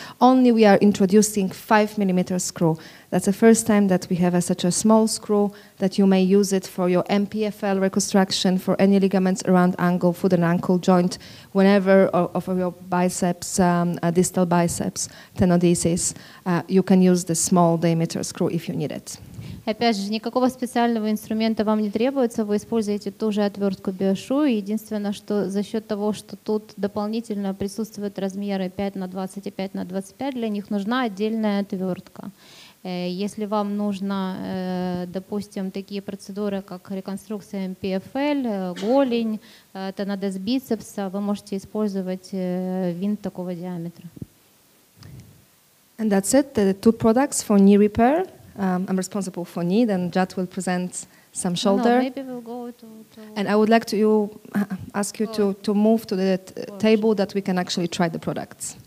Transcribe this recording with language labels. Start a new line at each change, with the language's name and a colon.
English: Only we are introducing 5mm screw. That's the first time that we have such a small screw that you may use it for your MPFL reconstruction, for any ligaments around ankle, foot and ankle joint, whenever of your biceps, distal biceps, tenodesis, you can use the small diameter screw if you need it.
Russian: Опять же, никакого специального инструмента вам не требуется, вы используете ту же отвертку BioSure. Единственное, что за счет того, что тут дополнительно присутствуют размеры 5х20 и 5х25, для них нужна отдельная отвертка. Если вам нужно, допустим, такие процедуры, как реконструкция МПФЛ, голень, тенодез бицепса, вы можете использовать винт такого диаметра.
English: And that's it, the 2 products for knee repair. I'm responsible for knee, then Jad will present some shoulder. No, maybe we'll go to and I would like to ask you to move to the table that we can actually try the products.